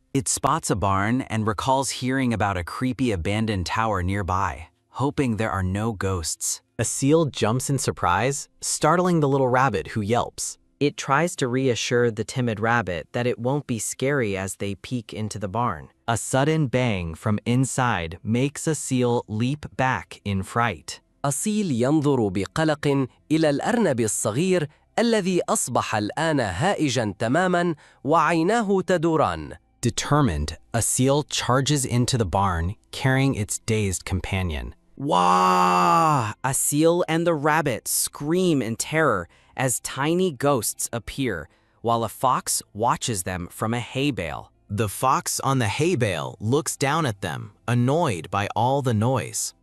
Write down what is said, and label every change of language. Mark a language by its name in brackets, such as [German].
[English] It spots a barn and recalls hearing about a creepy abandoned tower nearby, hoping there are no ghosts. Asil jumps in surprise, startling the little rabbit who yelps. It tries to reassure the timid rabbit that it won't be scary as they peek into the barn. A sudden bang from inside makes Asil leap back in fright. [Arabic] أصيل ينظر بقلق إلى الأرنب الصغير الذي أصبح الآن هائجا تماما وعيناه تدوران. [English] Determined, Asil charges into the barn, carrying its dazed companion. Wah! Asil and the rabbit scream in terror as tiny ghosts appear, while a fox watches them from a hay bale. The fox on the hay bale looks down at them, annoyed by all the noise.